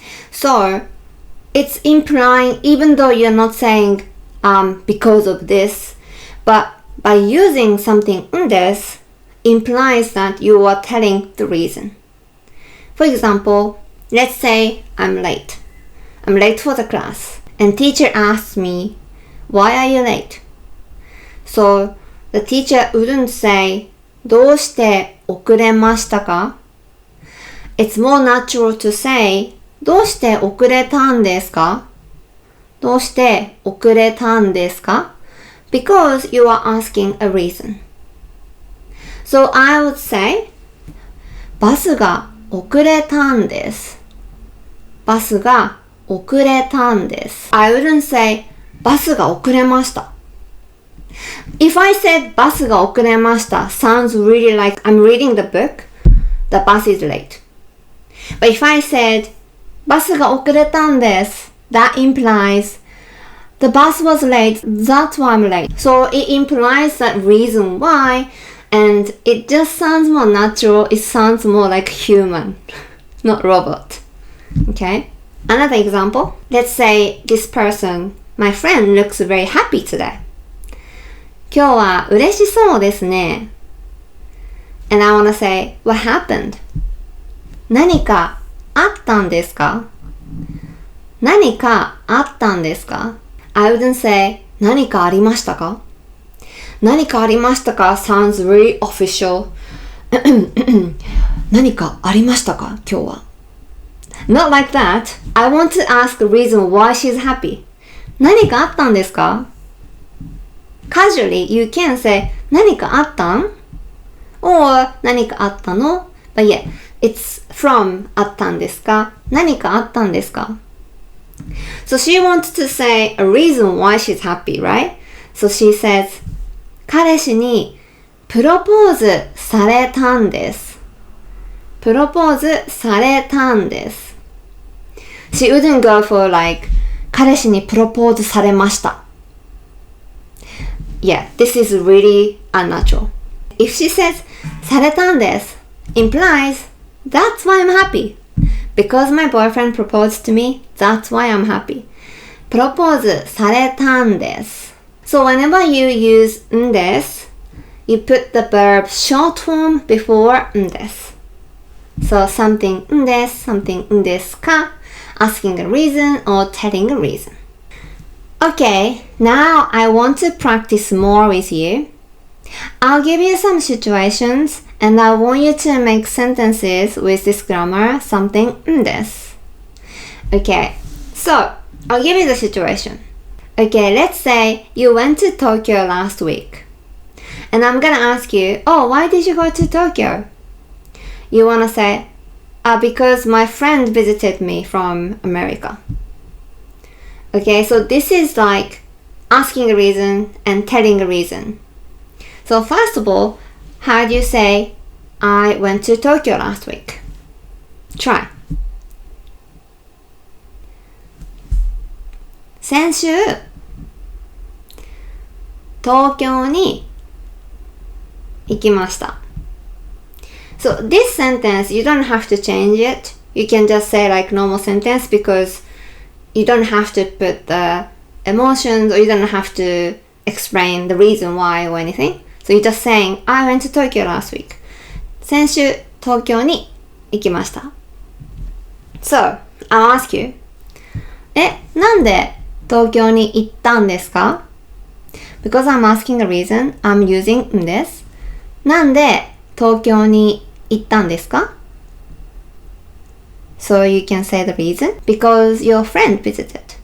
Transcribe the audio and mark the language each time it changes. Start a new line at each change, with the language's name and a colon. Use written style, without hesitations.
English: So it's implying, even though you're not saying because of this, but by using something んです implies that you are telling the reason. For example, let's say I'm late. I'm late for the class, and teacher asks me, "Why are you late?" So the teacher wouldn't say,
Japanese: どうして遅れましたか?
English: It's more natural to say,
Japanese: どうして遅れたんですか? どうして遅れたんですか?
English: Because you are asking a reason. So I would say,
Japanese: バスが遅れたんです。バスが遅れたんです。
English: I wouldn't say,
Japanese: バスが遅れました。
English: If I said
Japanese: バスが遅れました
English: sounds really like I'm reading the book, the bus is late. But if I said
Japanese: バスが遅れたんです
English: that implies the bus was late, that's why I'm late. So it implies that reason why, and it just sounds more natural, it sounds more like human, not robot. Okay? Another example. Let's say this person, my friend, looks very happy today.
Japanese: 今日は嬉しそうですね。
English: And I wanna say, what happened?
Japanese: 何かあったんですか?何かあったんですか?
English: I wouldn't say,
Japanese: 何かありましたか?何かありましたか
English: sounds really official.
Japanese: 何かありましたか今日は?
English: Not like that. I want to ask the reason why she's happy.
Japanese: 何かあったんですか?
English: Casually, you can say,
Japanese: 何かあったん? Or 何かあったの?
English: But yeah, it's from
Japanese: あったんですか? 何かあったんですか?
English: So she wants to say a reason why she's happy, right? So she says,
Japanese: 彼氏にプロポーズされたんです。プロポーズされたんです。
English: She wouldn't go for like,
Japanese: 彼氏にプロポーズされました。
English: Yeah, this is really unnatural. If she says,
Japanese: されたんです
English: implies, that's why I'm happy. Because my boyfriend proposed to me, that's why I'm happy.
Japanese: プロポーズされたんです。
English: So whenever you use んです you put the verb short form before んです。 So something んです something んですか asking a reason or telling a reason. Okay, now I want to practice more with you. I'll give you some situations and I want you to make sentences with this grammar, something んです。 Okay, so I'll give you the situation. Okay, let's say you went to Tokyo last week. And I'm gonna ask you, oh, why did you go to Tokyo? You wanna say, because my friend visited me from America. Okay, so this is like asking a reason and telling a reason. So first of all, how do you say, I went to Tokyo last week? Try.
Japanese: 先週、東京に行きました。
English: So this sentence, you don't have to change it. You can just say like normal sentence because you don't have to put the emotions or you don't have to explain the reason why or anything. So you're just saying, I went to Tokyo last week.
Japanese: 先週、東京に行きました。
English: So, I'll ask you,
Japanese: なんで東京に行ったんですか?
English: Because I'm asking the reason, I'm using んです。
Japanese: なんで東京に行ったんですか?
English: So you can say the reason, because your friend visited.